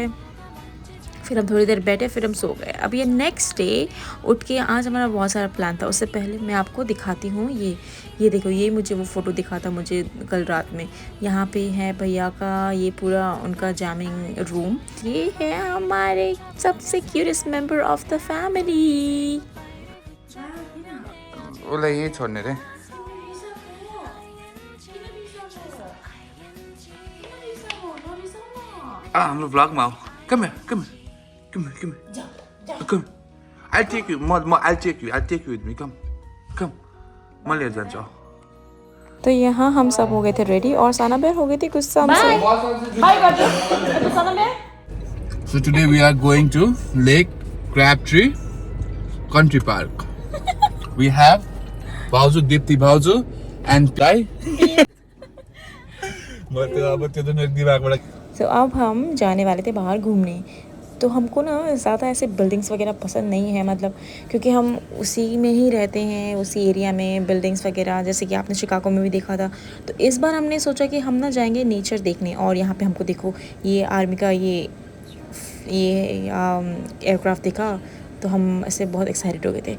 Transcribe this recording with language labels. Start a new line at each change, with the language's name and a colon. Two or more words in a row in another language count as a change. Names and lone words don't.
Hindi: फिर हम थोड़ी देर बैठे, फिर हम सो गए। अब ये
English: next day
Hindi: उठ के आज हमारा बहुत सारा प्लान था। उससे पहले मैं आपको दिखाती हूँ, ये देखो, ये मुझे वो फ़ोटो दिखा था मुझे कल रात में। यहाँ पे है भैया का ये पूरा उनका जैमिंग रूम। ये है हमारे सबसे
English: cutest member of the family.
Nepali: उसलाई यही छोड्ने रे। हाम्रो भ्लगमा हो।
English: Come here, come here. Come here, come here. Come. I'll take you. I'll take you. I'll take you with me. Come. Come.
Nepali: म लिएर जान्छु।
Hindi: तो यहाँ हम सब हो गए थे रेडी, और साना बेर हो गई थी कुछ शाम से। बाय कर दो साना बेर।
English: So today we are going to Lake Crabtree Country Park. We have भाउजू, दीप्ति भाउजू and Kai.
Nepali: म त्यो अब त्यो त मेरो दिमागबाट।
Hindi: तो अब हम जाने वाले थे बाहर घूमने। तो हमको ना ज़्यादा ऐसे बिल्डिंग्स वगैरह पसंद नहीं है, मतलब क्योंकि हम उसी में ही रहते हैं, उसी एरिया में बिल्डिंग्स वगैरह, जैसे कि आपने शिकागो में भी देखा था। तो इस बार हमने सोचा कि हम ना जाएंगे नेचर देखने। और यहाँ पे हमको देखो ये आर्मी का ये एयरक्राफ्ट दिखा, तो हम ऐसे बहुत एक्साइटेड हो गए थे।